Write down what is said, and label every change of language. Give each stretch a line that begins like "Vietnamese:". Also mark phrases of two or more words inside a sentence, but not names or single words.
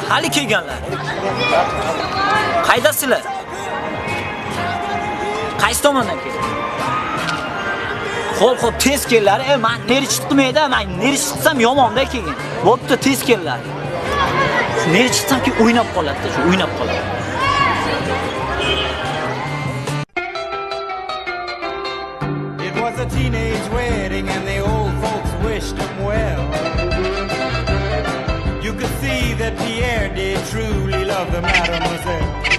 Uzbek: Hali kelganlar. Qaydasizlar? Qaysi tomondan keldingiz? Xo'p, tez kelinglar. Men neri chiqdim edi, men neri chiqsam yomonda kelgan. Bo'pti, tez kelinglar. Neri chiqsamki o'ynab qoladi, shu o'ynab qoladi.
English: It was a teenage wedding and the old folks wished him well. You could see that Pierre did truly love the mademoiselle.